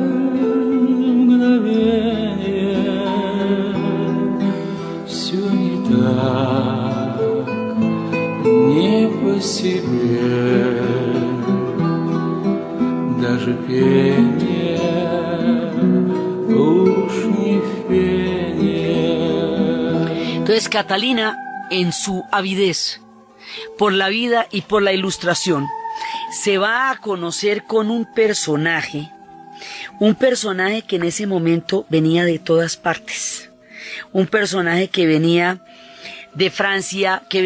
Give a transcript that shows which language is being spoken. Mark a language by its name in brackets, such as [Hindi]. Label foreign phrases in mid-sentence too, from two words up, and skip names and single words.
[Russian] мгновение, все не так, не по себе, даже пение уж не пение. [Spanish] Entonces Catalina, en su avidez por la vida y por la ilustración, se va a conocer con un personaje que en ese momento venía de todas partes, un personaje que venía de Francia, que